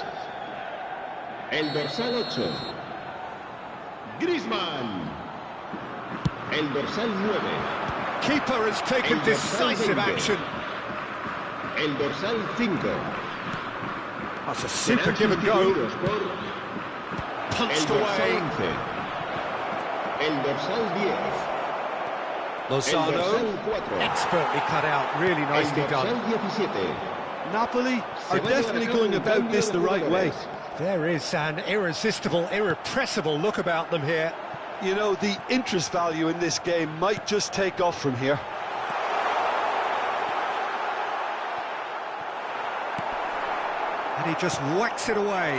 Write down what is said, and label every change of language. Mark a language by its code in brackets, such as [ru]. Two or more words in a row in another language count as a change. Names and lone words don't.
[es] El dorsal 8. Griezmann. El dorsal 9. [en] Keeper has taken decisive action. [es] El dorsal 5. [en] That's a super give and go. Punched away. [es] El dorsal 10. [en] Lozano, expertly cut out, really nicely done. 17. Napoli are definitely going about this the right way. There is an irresistible, irrepressible look about them here. You know, the interest value in this game might just take off from here. And he just whacks it away.